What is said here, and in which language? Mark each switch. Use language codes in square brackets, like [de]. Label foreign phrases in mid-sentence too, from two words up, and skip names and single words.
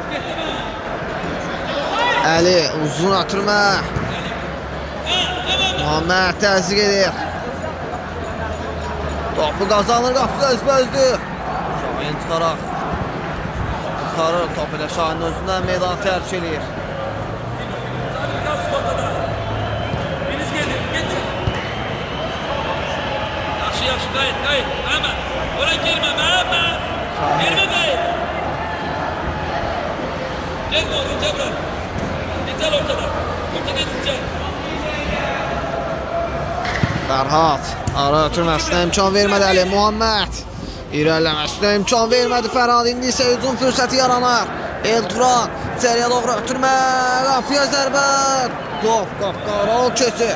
[az] Əli uzun ötürmə. Muhammed təzyiq edir. Topu qazanır, qapıda özbə-özdür. Şahin çıxaraq. Çıxarır top ilə Şahin özündən meydan tərk edir. [tr] Sabit biraz ortada. Biriniz gelin. Geçin. [az] Yaxşı yaxşı [tr] gayet gayet. Hemen. Oraya girme hemen. Girme gayet. Gel oğlum Cemre. Güzel ortada. Ortada güzel. [az] Fərhad ara ötürməsinə imkan vermədi Əli Muhammed. İrəliləməsinə imkan vermədi Fərhad. İndi isə hücum fürsəti yaranır. Elturan içəriyə doğru ötürmə. Qapıya zərbə. Top qapqara keçir.